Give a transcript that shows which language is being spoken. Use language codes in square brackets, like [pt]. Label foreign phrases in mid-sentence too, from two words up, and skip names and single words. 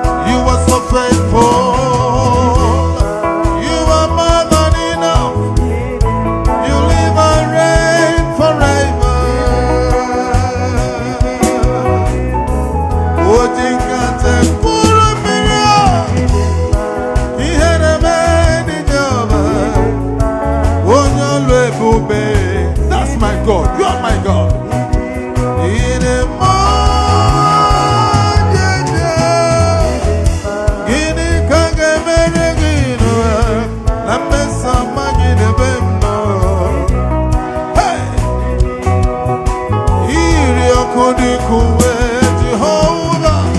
[en] You are so faithful. You are more than enough. You live and reign forever. [ig] O ji nkata mkpụrụ mmiri a, ihe na-eme dị Jehova. Onye ọlụ ebube. [en] That's my God. You are my God. [ig] Ị dị mma, Jeje. Gịnị ka m ga-emere gị n'ụwa? Na mmeso ọma gị n'ebe m nọ. Hey! Iri ọkụ dị ka uwe Jehova.